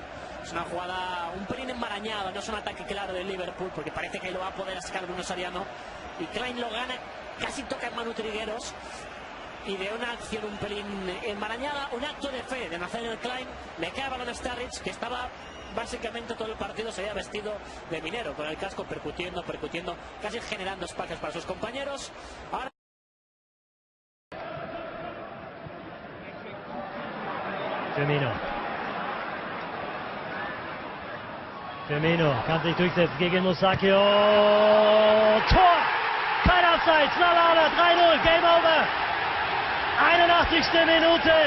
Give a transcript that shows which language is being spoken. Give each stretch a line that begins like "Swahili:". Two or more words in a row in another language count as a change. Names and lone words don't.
Spanish: Es una jugada un pelín enmarañada, no es un ataque claro del Liverpool, porque parece que lo va a poder sacar Bruno Soriano, y Klein lo gana, casi toca en Manu Trigueros, y de una acción un pelín enmarañada, un acto de fe de Nathaniel Klein, le cae el balón a Sturridge, que estaba básicamente todo el partido, se había vestido de minero, con el casco percutiendo, casi generando espacios para sus compañeros. Ahora...
German: Firmino kann sich durchsetzen gegen Musacchio. Tor! Kein Abseits. Lallana 3-0.
English: Game over.
German: 81. Minute.